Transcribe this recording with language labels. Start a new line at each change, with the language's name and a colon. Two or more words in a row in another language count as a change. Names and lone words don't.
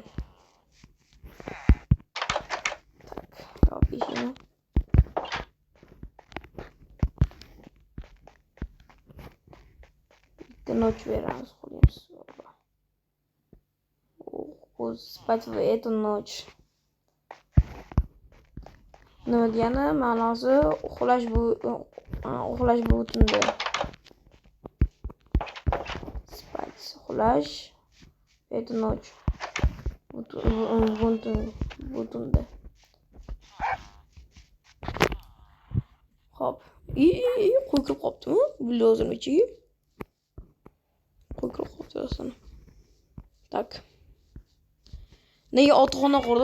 Uzbek: Tak, pishini. Bitta noch beramiz, qo'yamiz.
Russian: Spать в эту ночь.
Uzbek: Nima degani? Ma'nosi uxlash bu tunda. Spать, uxlash,
Russian: эту ночь.
Uzbek: Bu tunda. Hop. Qo'y kirib qoptimi? Buldozerning ichiga. Qo'y kirib qopti aslında. Tak. Nega otxona qurdim?